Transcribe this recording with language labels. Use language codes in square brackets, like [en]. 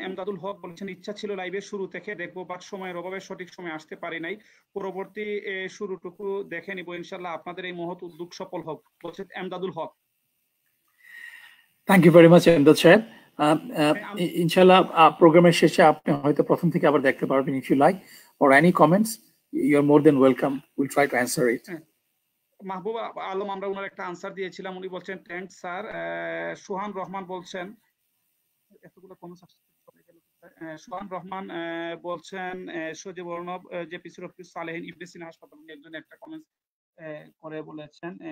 [bn] এমদাদুল হক বলেছেন, ইচ্ছা ছিল লাইভে শুরু থেকে দেখবো, বাট সময়ের অভাবে সঠিক সময় আসতে পারি নাই, পরবর্তী শুরুটুকু দেখে নিব ইনশাল্লাহ। আপনাদের এই মহৎ উদ্যোগ সফল হোক, বলছেন এমদাদুল হক। [en] Thank you very much Emdad সাহেব। [bn] ইনশাল্লাহ প্রোগ্রামের শেষে আপনি হয়তো প্রথম থেকে আবার দেখতে পারবেন। [en] If you like or any comments, you are more than welcome. We'll try to answer it. [bn] Mahbub Alam, আমরা ওনার একটা আনসার দিয়েছিলাম, উনি বলছেন থ্যাঙ্কস স্যার। সুহান রহমান বলছেন, এতগুলো কমেন্টস সুহান রহমান বলছেন, সজীব অর্ণব যে পিসির অফিস সালেহীন ইবনে সিনা হাসপাতাল, উনি একজন একটা কমেন্টস করে বলেছেন।